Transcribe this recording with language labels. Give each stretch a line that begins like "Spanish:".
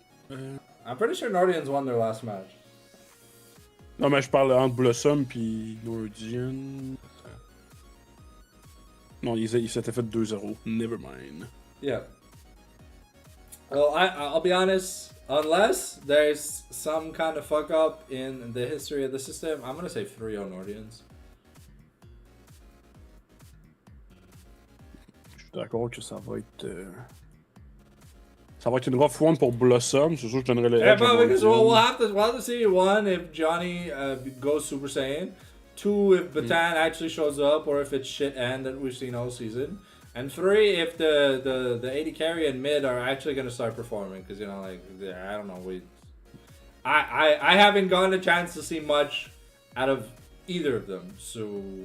English: I'm pretty sure Nordians won their last match.
French: Non, mais je parle entre Blossom puis Nordian. Non, ils s'étaient fait 2-0.
English: Never mind. Yeah. Well, I'll be honest. Unless there's some kind of fuck up in the history of the system, I'm gonna say 3-0 Nordians.
French: Je suis d'accord que ça va être... Ça va être une
English: rough one
French: pour Blossom. C'est sûr que je donnerais le
English: Yeah,
French: edge à
English: but because
French: Nordian.
English: we'll have to see, one, if Johnny goes Super Saiyan. Two, if Batan actually shows up, or if it's shit end that we've seen all season. And three, if the AD carry and mid are actually gonna start performing, because I don't know, I haven't gotten a chance to see much out of either of them, so.